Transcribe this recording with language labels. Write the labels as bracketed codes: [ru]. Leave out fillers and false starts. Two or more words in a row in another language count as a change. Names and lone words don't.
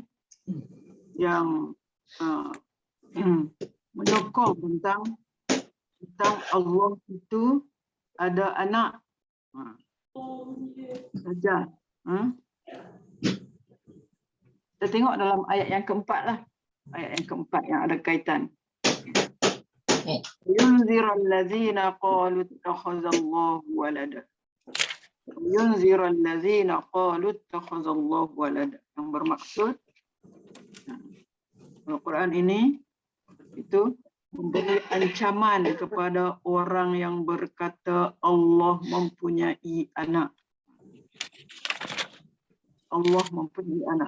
[ms] Yang menyokong tentang Allah itu ada anak. Dajjal. Kita tengok dalam ayat yang keempat lah. Ayat yang keempat yang ada kaitan. [ar] ينذر الذين قالوا اتخذ الله ولدا. ينذر الذين قالوا اتخذ الله ولدا. [ms] Yang bermaksud Al-Quran ini itu memberi ancaman kepada orang yang berkata Allah mempunyai anak. Allah mempunyai anak.